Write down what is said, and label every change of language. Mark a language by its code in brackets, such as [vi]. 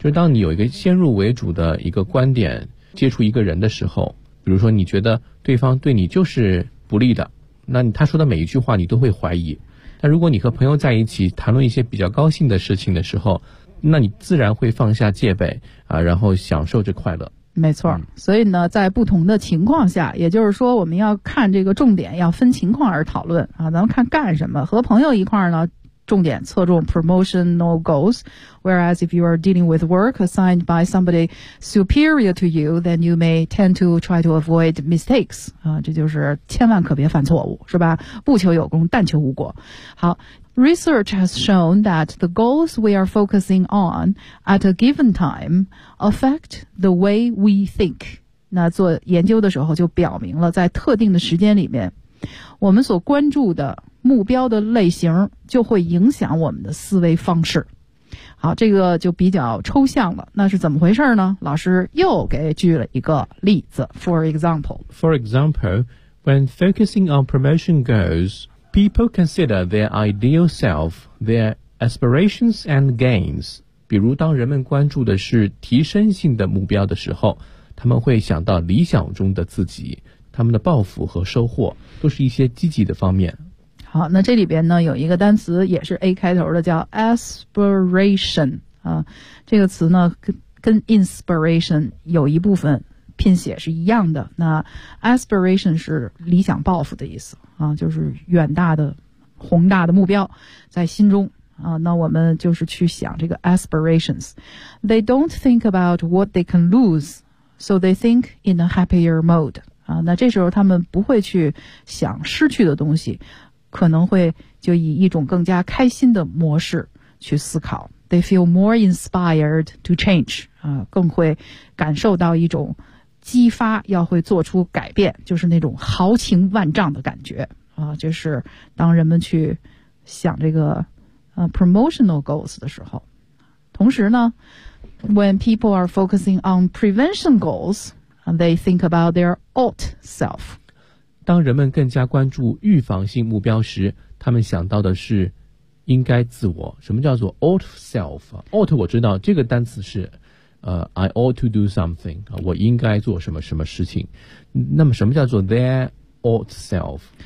[zh] 就当你有一个先入为主的一个观点接触一个人的时候，比如说你觉得对方对你就是不利的，那他说的每一句话你都会怀疑。但如果你和朋友在一起谈论一些比较高兴的事情的时候，那你自然会放下戒备啊，然后享受这快乐。没错，所以呢在不同的情况下，也就是说我们要看这个重点要分情况而讨论啊。咱们看干什么，和朋友一块儿呢重点侧重 [en] promotional goals, whereas if you are dealing with work assigned by somebody superior to you, then you may tend to try to avoid mistakes. [zh] 啊，这就是千万可别犯错误，是吧？不求有功，但求无过。 [en] 好， research has shown that the goals we are focusing on at a given time affect the way we think. [zh] 那做研究的时候就表明了，在特定的时间里面，我们所关注的目标的类型就会影响我们的思维方式。好，这个就比较抽象了，那是怎么回事呢？老师又给举了一个例子。 [en] For example, when focusing on promotion goals, people consider their ideal self, their aspirations and gains. [zh] 比如当人们关注的是提升性的目标的时候，他们会想到理想中的自己，他们的抱负和收获都是一些积极的方面。好，那这里边呢有一个单词也是 A 开头的，叫 aspiration 啊。这个词呢跟 inspiration 有一部分拼写是一样的。那 aspiration 是理想抱负的意思啊，就是远大的宏大的目标在心中啊。那我们就是去想这个 aspirations. [en] They don't think about what they can lose, so they think in a happier mode. [zh] 啊，那这时候他们不会去想失去的东西，可能会就以一种更加开心的模式去思考。 [en] They feel more inspired to change、 [zh] 更会感受到一种激发，要会做出改变，就是那种豪情万丈的感觉、就是当人们去想这个、promotional goals 的时候。同时呢 [en] When people are focusing on prevention goals, they think about their ought self. [zh] 当人们更加关注预防性目标时，他们想到的是应该自我。什么叫做 ought self？ ought 我知道这个单词是 [en] I ought to do something， [zh] 我应该做什么什么事情。那么什么叫做 their ought self？